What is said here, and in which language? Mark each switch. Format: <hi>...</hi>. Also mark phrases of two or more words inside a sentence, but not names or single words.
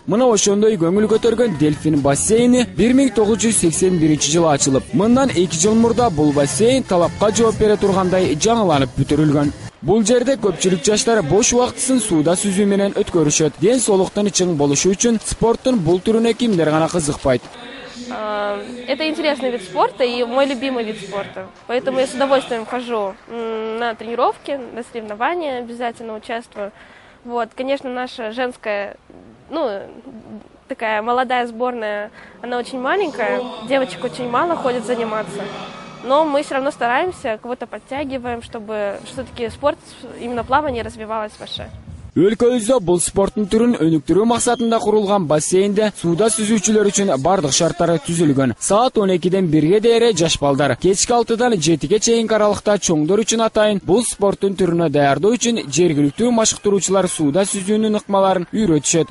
<ky>Мына ошондой көңүл көтөргөн Дельфин бассейни 1981-жылы ачылып, мындан 2 жыл мурда бул бассейн талапка жооп бере тургандай жаңыланып бүтүрүлгөн. Бул жерде көпчүлүк жаштар бош убактысын сууда сүзүү менен өткөрүшөт. Ден соолуктун чың болушу үчүн спорттун бул түрүнө кимдер гана кызыкпайт.</ky> <ru>Это интересный вид спорта и мой любимый вид спорта. Поэтому я с удовольствием хожу на тренировки, на соревнования, обязательно участвую. Вот, конечно, наша женская, такая молодая сборная, она очень маленькая, девочек очень мало ходит заниматься. Но мы все равно стараемся, кого-то подтягиваем, чтобы все-таки спорт, именно плавание, развивалось ваше.</ru> <ky>Өлкөбүздө бул спорттун түрүн өнүктүрүү максатында курулган бассейнде сууда сүзүүчүлөр үчүн бардык шарттары түзүлгөн. Саат 12-ден 1-ге дейре жаш балдар, кечки 6-дан 7-ге чейинки аралыкта чоңдор үчүн атайын бул спорттун түрүнө даярдоо үчүн жергиликтүү машыктыруучулар сууда сүзүүнүн ыкмаларын үйрөтүшөт.</ky>